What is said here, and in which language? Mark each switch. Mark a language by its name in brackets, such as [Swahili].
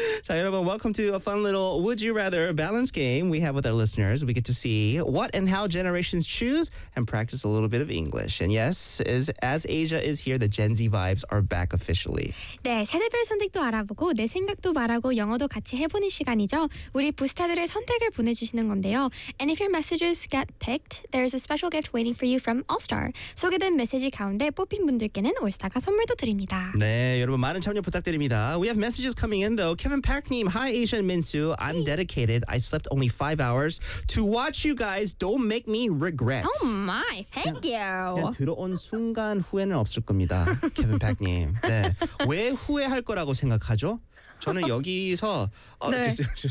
[Korean] 자, 여러분, [English] welcome to a fun little Would You Rather balance game we have with our listeners. We get to see what and how generations choose and practice a little bit of English. And yes, as Asia is here, the Gen Z vibes are back officially. [Korean] 네, 세대별 선택도 알아보고 내 생각도 말하고 영어도 같이 해보는 시간이죠. 우리 부스타들의 선택을 보내주시는 건데요. [English] And if your messages get picked, there's a special gift waiting for you from All-Star. [Korean] 소개된 메시지 가운데 뽑힌 분들께는 올스타가 선물도 드립니다. 네, 여러분 많은 참여 부탁드립니다. [English] We have messages coming in though. Kevin Pak님, Hi Asia and Minsu. I'm dedicated. I slept only 5 hours to watch you guys. Don't make me regret. Oh my, thank you. [Korean] 그냥 들어온 순간 후회는 없을 겁니다. Kevin Pak님. 네. 왜 후회할 거라고 생각하죠? 저는 여기서 네. 저, 저,